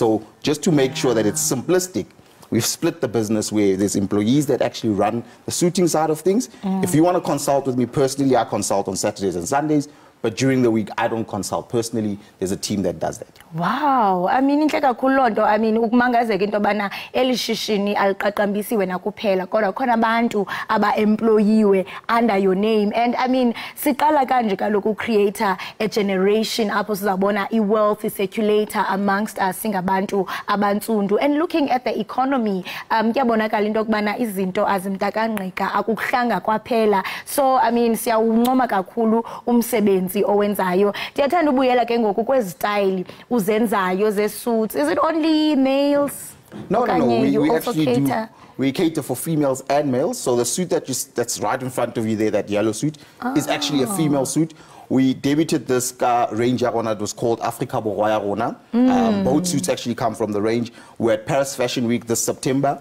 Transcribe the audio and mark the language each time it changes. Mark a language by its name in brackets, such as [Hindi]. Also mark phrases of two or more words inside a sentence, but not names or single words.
[English] So just to make sure that it's simplistic, we've split the business where there's employees that actually run the suiting side of things. If you want to consult with me personally, I consult on Saturdays and Sundays. But during the week, I don't consult personally. There's a team that does that. Wow. I mean, I mean, [Xhosa] ukumangazeka into bana elishishini aliqaqambisiwe nakuphela kodwa khona abantu aba-employiwe [English] under your name. And I mean, [Xhosa] siqala kanje kaloku [English] create a generation [Xhosa] apho sizabona i-wealth circulator [English] amongst us [Xhosa] singabantu abantsundu. [English] And looking at the economy, [Xhosa] kuyabonakala into yokubana izinto azimtakangqika akukuhlanga kwaphela. [English] So I mean, [Xhosa] siyawuncoma kakhulu umsebenzi owenzayo. Ndiyathanda ubuyela ke ngoku kwezistyle uzenzayo ze-suits. [English] Is it only males? No, we actually cater? We cater for females and males. So the suit that's right in front of you there, that yellow suit, is actually a female suit. We debuted this range that was called Africa Borwa Rona. Both suits actually come from the range. We're at Paris Fashion Week this September.